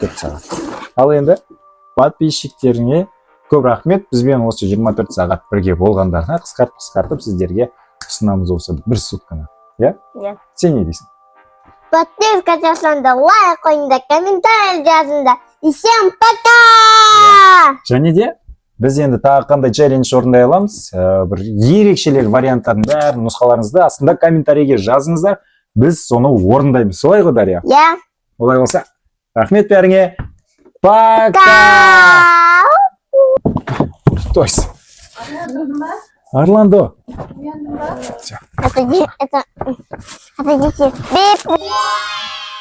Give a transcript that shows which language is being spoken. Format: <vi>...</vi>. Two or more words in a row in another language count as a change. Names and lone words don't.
<kk>Ал енді подписчиктеріңе көп рахмет. Бізбен осы 24 сағат бірге болғандарына қысқартып сіздерге ұсынамыз осы бір сутканы. Иә? Иә. Сен не дейсің? Подписка жасаңдар, лайк қойыңдар, комментарий жазыңдар.</kk> <ru>И всем пока!</ru> <kk>Және де біз енді тағы қандай челлендж орындай аламыз, бір ерекшелер варианттардың бәрін нұсқаларыңызды астында комментарийге жазыңыздар. Біз соны орындаймыз. Солай ғой, Дарья? Иә. Олай болса, рахмет бәріңе.</kk> <ru>Пока! Тойс. Орландо. Это дети. Бип.</ru>